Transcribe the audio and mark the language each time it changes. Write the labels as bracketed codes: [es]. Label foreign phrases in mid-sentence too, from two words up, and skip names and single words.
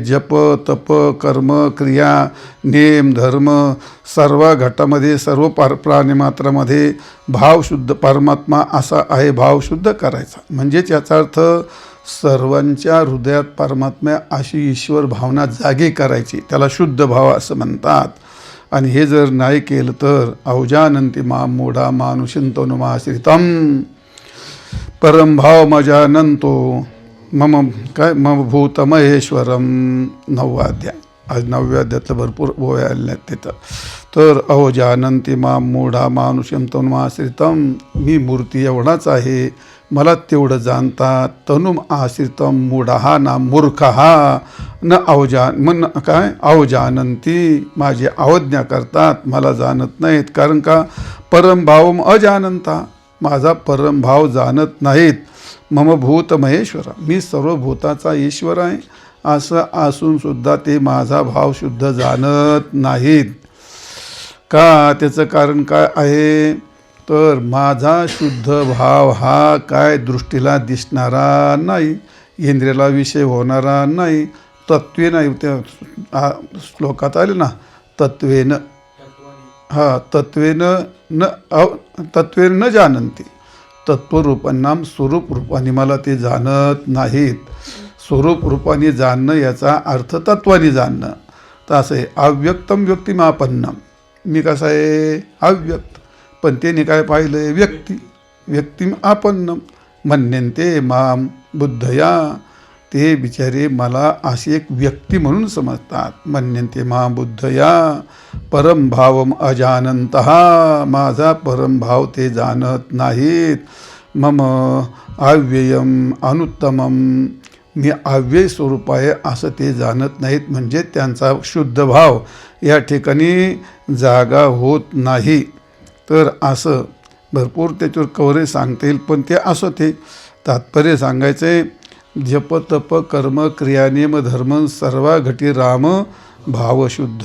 [mr] जप, तप, कर्म, क्रिया, नेम, धर्म सर्व घटामध्ये, सर्व प्राणिमात्रामध्ये भाव शुद्ध परमात्मा असा आहे, भाव शुद्ध करायचा. म्हणजेच याचा अर्थ सर्वांच्या हृदयात परमात्मा अशी ईश्वर भावना जागी करायची, त्याला शुद्ध भाव असं म्हणतात. आणि हे जर नाही केलं तर [sa] अवजानंती माम मूढा मानुषिंतनुमाश्रितम परमभाव मजानंतो मम काय मम भूत महेश्वरम. [mr] 9वा अध्याय. आज 9व्या अध्यायातलं भरपूर ओव्या आलेल्या आहेत तिथं. [sa] तर अवजानंती माम मूढा मानुषिंतनुमाश्रितम, [mr] मी मूर्ती एवढाच आहे, मला तेवढं जाणतात. [sa] तनुम आश्रितम मूढा [mr] हा ना मूर्ख हा न मन काय अवजानंती, माझी अवज्ञा करतात, मला जाणत नाहीत. कारण का? [sa] परमभावम अजानंता, [mr] माझा परमभाव जाणत नाहीत. [sa] मम भूत महेश्वरा, [mr] मी सर्व भूताचा ईश्वर आहे असं असूनसुद्धा ते माझा भाव शुद्ध जाणत नाहीत. का? त्याचं कारण काय आहे? तर माझा शुद्ध भाव हा काय दृष्टीला दिसणारा नाही, इंद्रियाला विषय होणारा नाही, तत्वे नाही. त्या श्लोकात आले ना, [sa] तत्वेन तत्वेन न जानन्ति, [mr] तत्वरूपांनाम स्वरूप रूपाने मला ते जाणत नाहीत. स्वरूप रूपाने जाणणं याचा अर्थ तत्वाने जाणणं. तर असं आहे, [sa] अव्यक्तम व्यक्तिमापन्नम, [mr] मी कसं आहे? अव्यक्त. पण त्याने काय पाहिलं? [sa] व्यक्तिम आपन्नम मन्यन्ते माम बुद्धया, [mr] ते बिचारे मला अशी एक व्यक्ती म्हणून समजतात. [sa] मन्यन्ते माम बुद्धया परमभावम अजानन्तः, [mr] माझा परमभाव ते जाणत नाहीत. [sa] मम अव्ययम अनुत्तमम, [mr] मी अव्यय स्वरूप आहे असं ते जाणत नाहीत. म्हणजे त्यांचा शुद्ध भाव या ठिकाणी जागा होत नाही. तर असं भरपूर त्याच्यावर कवरेज सांगता येईल, पण ते असं ते तात्पर्य सांगायचं आहे. जप तप कर्म क्रिया नेम धर्म सर्व घटी राम भावशुद्ध.